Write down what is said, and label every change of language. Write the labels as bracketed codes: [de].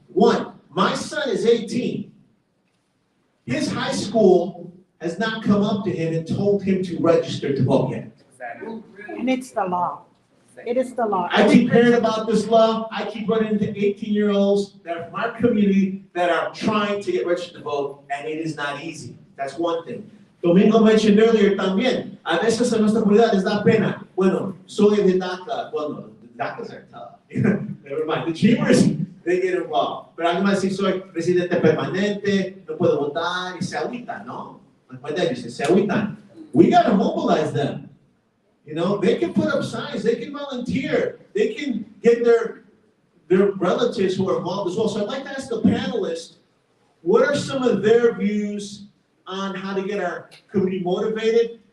[en] One, my son is 18. His high school has not come up to him and told him to register to vote yet. And it's the law. It is the law. I keep hearing about this law. I keep running into 18-year-olds that are from our community that are trying to get registered to vote, and it is not easy. That's one thing. [es] Domingo [en] mentioned earlier [es] también, a veces a nuestra comunidad les da pena. Bueno, soy de DACA. [en] Well, no, the DACAs are tough. Never mind. The Dreamers, they get involved. [es] Pero alguien va a decir, soy residente permanente, no puedo votar, y se agüitan, ¿no? [en] My dad used to say, [es] se agüitan. [en] We got to mobilize them. You know, they can put up signs, they can volunteer, they can get their relatives who are involved as well. So I'd like to ask the panelists, what are some of their views on how to get our community motivated?